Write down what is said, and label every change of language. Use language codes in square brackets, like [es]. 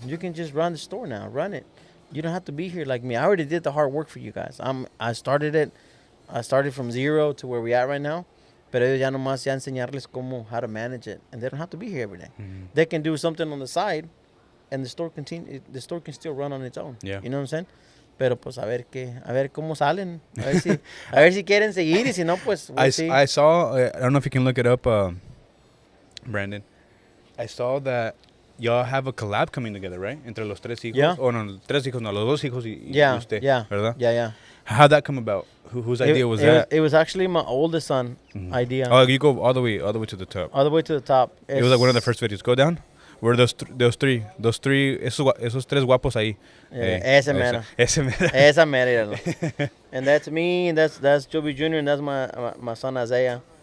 [en] You can just run the store now. Run it. You don't have to be here like me. I already did the hard work for you guys. I started it. I started from zero to where we at right now. [es] Pero ellos ya nomás ya enseñarles [en] how to manage it. And they don't have to be here every day. They can do something on the side, and the store can still run on its own. Yeah. You know what I'm saying? [es] Pero pues a ver cómo salen. A ver si quieren seguir, y si no, pues [en] we'll see. I saw, I don't know if you can look it up, Brandon. I saw that y'all have a collab coming together, right? [es] Entre los tres hijos. [en] Yeah. [es] Oh, no, tres hijos, no, los dos hijos y usted. [en] Yeah. [es] ¿Verdad? [en] Yeah. How'd that come about? Whose idea was that? It was actually my oldest son idea. Oh, you go all the way to the top. All the way to the top. It was like one of the first videos. Go down. We're those three, [es] esos tres guapos ahí. Yeah, ese mero. Ese mero. Esa mera. [en] And that's me, and that's Joby Jr., and that's my son Isaiah.